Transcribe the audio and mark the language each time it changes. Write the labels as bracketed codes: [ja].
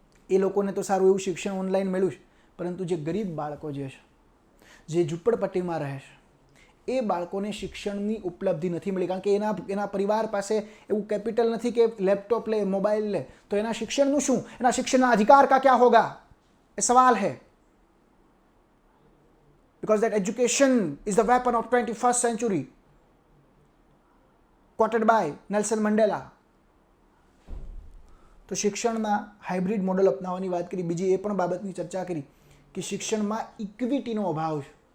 [gu] એ લોકોને તો સારું એવું શિક્ષણ ઓનલાઈન મળ્યું છે, પરંતુ જે ગરીબ બાળકો જે છે, જે ઝૂંપડપટ્ટીમાં રહે છે, એ બાળકોને શિક્ષણની ઉપલબ્ધિ નથી મળી, કારણ કે એના પરિવાર પાસે એવું કેપિટલ નથી કે લેપટોપ લે, મોબાઈલ લે, તો એના શિક્ષણનું શું, એના શિક્ષણના અધિકાર કા ક્યાં હોગા, એ સવાલ है. [en] Because that education is the weapon of 21st century, quoted by Nelson Mandela. [gu] તો શિક્ષણના હાઇબ્રિડ મોડલ અપનાવવાની વાત કરી. બીજી એ પણ બાબતની ચર્ચા કરી કે શિક્ષણમાં ઇક્વિટીનો અભાવ છે.